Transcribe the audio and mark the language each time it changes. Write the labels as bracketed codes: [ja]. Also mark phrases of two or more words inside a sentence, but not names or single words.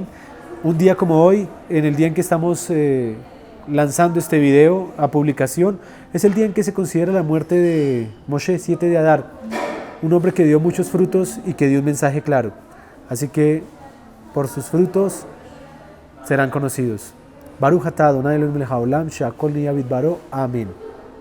[es] Un día como hoy, en el día en que estamos lanzando este video a publicación, es el día en que se considera la muerte de Moshe, 7 de Adar, un hombre que dio muchos frutos y que dio un mensaje claro. Así que por sus frutos serán conocidos. [he] ברוך אתה אדני אלהינו מלך העולם, שהכל נהיה בדברו. [es] Amén.